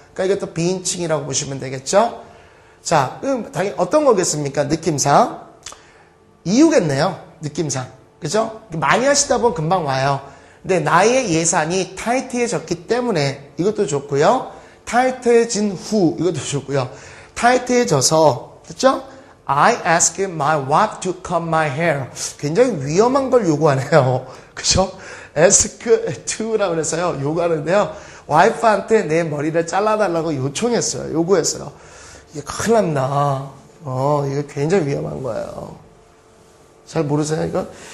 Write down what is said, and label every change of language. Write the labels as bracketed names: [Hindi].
[Korean] 그러니까 이것도 비인칭이라고 보시면 되겠죠? 자, 그럼 당연히 어떤 거겠습니까? 느낌상. 이유겠네요. 느낌상. 그죠? 많이 하시다 보면 금방 와요. 근데 나의 예산이 타이트해졌기 때문에 이것도 좋고요. 타이트해진 후 이것도 좋고요. 타이트해져서 됐죠? [English] I asked my wife to cut my hair. [Korean] 굉장히 위험한 걸 요구하네요. 그죠? ask to라고 해서요. 요구하는데요. 와이프한테 내 머리를 잘라달라고 요청했어요. 요구했어요. 이게 큰일 납니다. 이거 굉장히 위험한 거예요. 잘 모르세요? 이거?